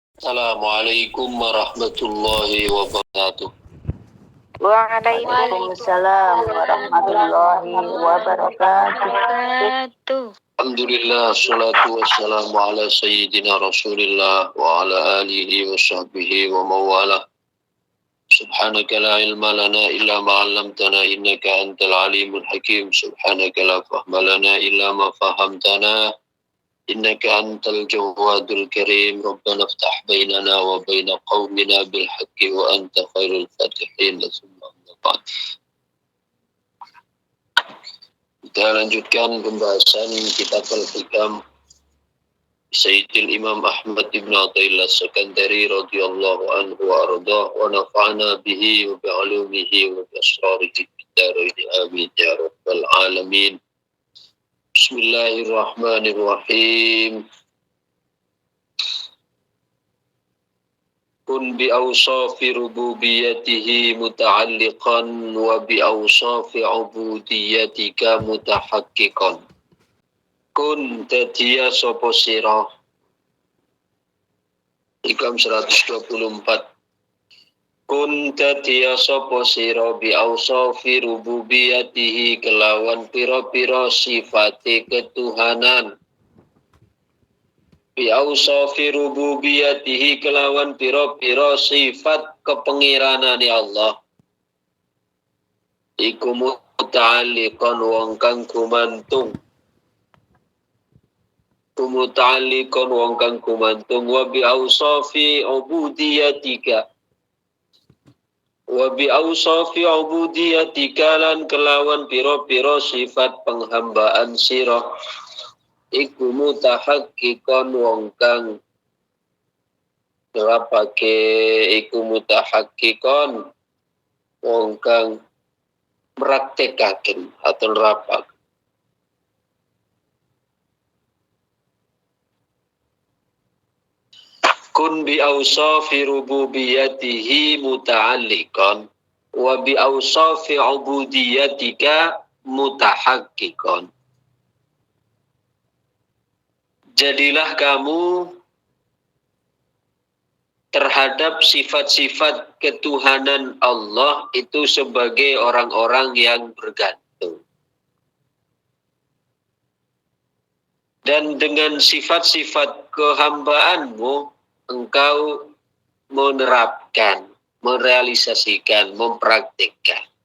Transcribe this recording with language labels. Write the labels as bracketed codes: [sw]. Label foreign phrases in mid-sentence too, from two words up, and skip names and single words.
[ar] السلام عليكم ورحمة الله وبركاته. وعليكم السلام ورحمة الله وبركاته. الحمد لله، الصلاة والسلام على سيدنا رسول الله وعلى آله وصحبه ومن والاه. سبحانك لا علم لنا إلا ما علمتنا إنك أنت العليم الحكيم. سبحانك لا فهم لنا إلا ما فهمتنا إنك أنت الجواد الكريم. ربنا افتح بيننا وبين قومنا بالحق وأنت خير الفاتحين. [id] Kita lanjutkan pembahasan kitab Al-Hikam Sayyidil Imam Ahmad ibn Athaillah As-Sakandari [ar] رضي الله عنه وأرضاه ونفعنا به وبعلومه وبأسراره بالدارين آمين يا رب العالمين. بسم الله الرحمن الرحيم. كن بأوصاف ربوبيته متعلقا وبأوصاف عبوديتك متحققا. [jv] Kun tadiya sapa sira. Hikam 124. Kun tadiya sapa sira [ar] بأوصاف ربوبيته [jv] kelawan pira-pira sifate ketuhanan. [ar] بأوصاف ربوبيته [jv] kelawan pira-pira sifat kepengiranane Allah. Iku muta'alliqan wong kang gumantung. Muta'alliqan wong kang gumantung [ar] وبأوصاف عبوديتك. وبأوصاف عبوديتك [jv] lan kelawan pira-pira sifat penghambaan sira. Iku mutahaqqiqan wong kang nerapake iku mutahaqqiqan wong kang praktekaken atau nerapak. [ar] كن بأوصاف ربوبيته متعلقا وبأوصاف عبوديتك متحققا. [id] Jadilah kamu terhadap sifat-sifat ketuhanan Allah itu sebagai orang-orang yang bergantung. Dan dengan sifat-sifat kehambaanmu, engkau menerapkan, merealisasikan, mempraktikkan.